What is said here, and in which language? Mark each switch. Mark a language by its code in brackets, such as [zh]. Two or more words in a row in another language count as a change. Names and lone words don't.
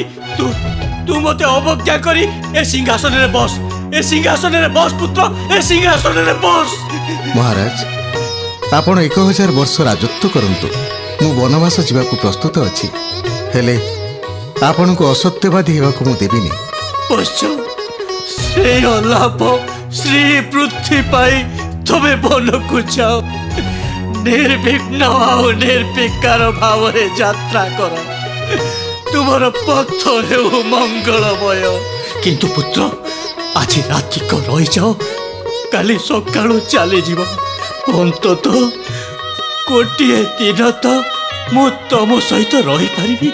[or] ତୁ ମୋତେ ଅବଜ୍ଞା କରି ଏ ସିଂହାସନରେ ବସ ପୁତ୍ର, ଏ ସିଂହାସନରେ ବସ। ମହାରାଜ, ଆପଣ 1000 ବର୍ଷ ରାଜତ୍ୱ କରନ୍ତୁ। ମୁଁ ବନବାସ ଯିବାକୁ ପ୍ରସ୍ତୁତ ଅଛି, ହେଲେ ଆପଣଙ୍କୁ ଅସତ୍ୟବାଦୀ ହେବାକୁ ମୁଁ ଦେବିନି। ଶ୍ରେୟ ଲାଭ ଶ୍ରୀ ପୃଥ୍ବୀ ପାଇ ତବେ বনକୁ যাও ନିର୍ବିଘ୍ନ ଆଉ ନିର୍ବିକାର ଭାବରେ ଯାତ୍ରା କର ତୁମର ପଥ ହେଉ ମଙ୍ଗଳମୟ। କିନ୍ତୁ ପୁତ୍ର ଆଜି ରାତିକ ରହିଯାଅ, କାଲି ସକାଳୁ ଚାଲିଯିବ। ଅନ୍ତତଃ ଗୋଟିଏ ଦିନ ତ ମୁଁ ତମ ସହିତ ରହିପାରିବି।